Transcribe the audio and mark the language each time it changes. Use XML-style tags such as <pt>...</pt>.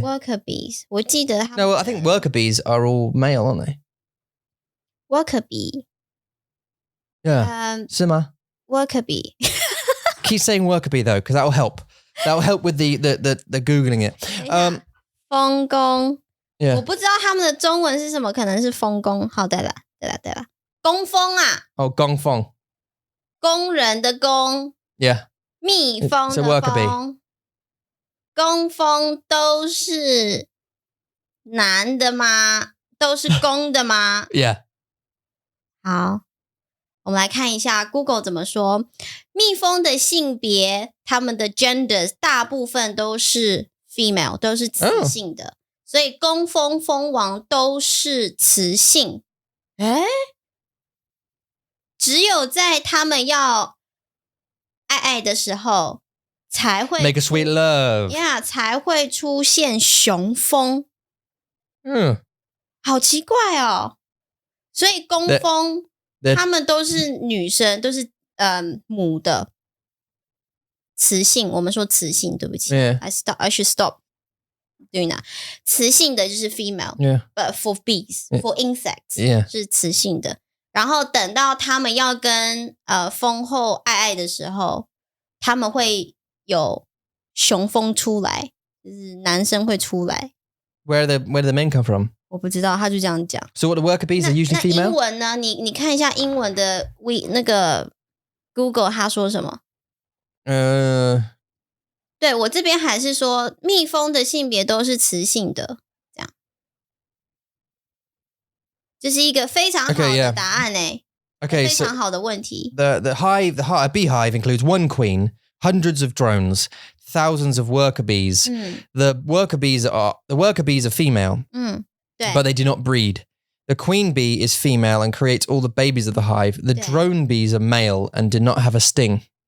<en>Worker bees.</en> <zh>我记得他们</zh> <en>No, well, I think worker bees are all male, aren't they? worker bee. Yeah.</en> <zh>是吗?</zh> <en>Worker bee. Keep saying worker bee though, because that will help. That will help with the googling it.</en> <zh>蜂公。</zh> <en>Yeah.</en> <zh>我不知道他们的中文是什么，可能是蜂公。好的啦，对啦。工蜂啊。 Oh, 工蜂。工人的工。</zh> <en>Yeah.</en> <zh>蜜蜂的</zh> <en>worker bee.</en> <zh>蜂。工蜂都是男的吗？都是公的吗？</zh> <en>Yeah.</en> <zh>好，我们来看一下 Google 怎么说。蜜蜂的性别，他们的 genders 大部分都是 female， 都是雌性的，所以工蜂、蜂王都是雌性。诶，只有在他们要爱的时候才会</zh> <en>Make a sweet love.</en> <zh>Yeah， 才会出现雄蜂。好奇怪哦。所以工蜂他们都是女生，都是母的雌性。我们说雌性，对不起。</zh> <en>I should stop doing that.</en> <zh>雌性的就是 female.</zh> <en>But for bees, for insects,</en> <zh>是雌性的。然后等到他们要跟蜂后爱的时候，他们会有雄蜂出来，就是男生会出来。</zh> <en>Where do the men come from?</en> <zh>我不知道，他就这样讲。</zh> <en>So what the worker bees are usually female?</en> <zh>那英文呢？你看一下英文的那个 Google 他说什么？对，我这边还是说蜜蜂的性别都是雌性的，这样。这是一个非常好的答案诶。</zh> <en>Okay,</en> <zh>非常好的问题。</zh> <en>A beehive includes one queen, hundreds of drones, thousands of worker bees. The worker bees are female.</en> <zh>对。</zh> <en>But they do not breed. The queen bee is female and creates all the babies of the hive. The drone bees are male and do not have a sting.</en>